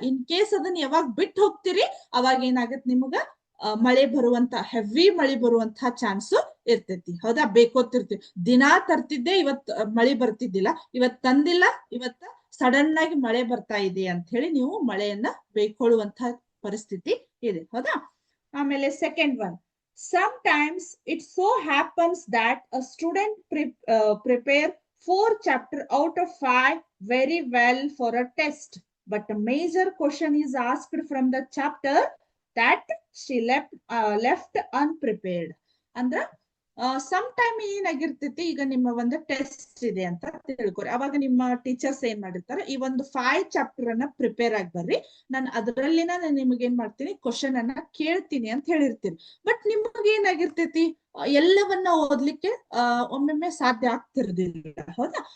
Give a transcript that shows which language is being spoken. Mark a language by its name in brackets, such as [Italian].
[Kannada] In case ಅದನ್ನ ಯಾವಾಗ ಬಿಟ್ಟು ಹೋಗ್ತೀರಿ, ಅವಾಗ ಏನಾಗತ್? ನಿಮಗ ಮಳೆ ಬರುವಂತ, ಹೆವಿ ಮಳಿ ಬರುವಂತಹ ಚಾನ್ಸ್ ಇರ್ತೈತಿ. ಹೌದಾ? ಬೇಕೋತಿರ್ತೀವಿ. ದಿನಾ ತರ್ತಿದ್ದೆ, ಇವತ್ ಮಳಿ ಬರ್ತಿದ್ದಿಲ್ಲ, ಇವತ್ ತಂದಿಲ್ಲ, ಇವತ್ತ ಸಡನ್ ಆಗಿ ಮಳೆ ಬರ್ತಾ ಇದೆ ಅಂತ ಹೇಳಿ ನೀವು ಮಳೆಯನ್ನ ಬೇಯ್ಕೊಳ್ಳುವಂತಹ ಪರಿಸ್ಥಿತಿ ಇದೆ. ಹೌದಾ? ಆಮೇಲೆ second one, [English] sometimes it so happens that a student prepare 4 chapter out of 5 very well for a test, but a major question is asked from the chapter that she left unprepared. [Kannada] ಅಂದ್ರ some time ಏನಾಗಿರ್ತೈತಿ, ಈಗ ನಿಮ್ಮ ಒಂದು test ಇದೆ ಅಂತ ತಿಳ್ಕೊರಿ. ಅವಾಗ ನಿಮ್ಮ teachers ಏನ್ ಮಾಡಿರ್ತಾರೆ, ಈ ಒಂದು 5 ಚಾಪ್ಟರ್ ಅನ್ನ ಪ್ರಿಪೇರ್ ಆಗಿ ಬರ್ರಿ, ನಾನು ಅದರಲ್ಲಿನ ನಿಮ್ಗೆ ಏನ್ ಮಾಡ್ತೀನಿ, ಕ್ವಶನ್ ಅನ್ನ ಕೇಳ್ತೀನಿ ಅಂತ ಹೇಳಿರ್ತೀನಿ. ಬಟ್ ನಿಮ್ಗೆ ಏನಾಗಿರ್ತೈತಿ, ಎಲ್ಲವನ್ನ ಓದ್ಲಿಕ್ಕೆ ಒಮ್ಮೊಮ್ಮೆ ಸಾಧ್ಯ ಆಗ್ತಿರೋದಿಲ್ಲ. ಹೌದಾ?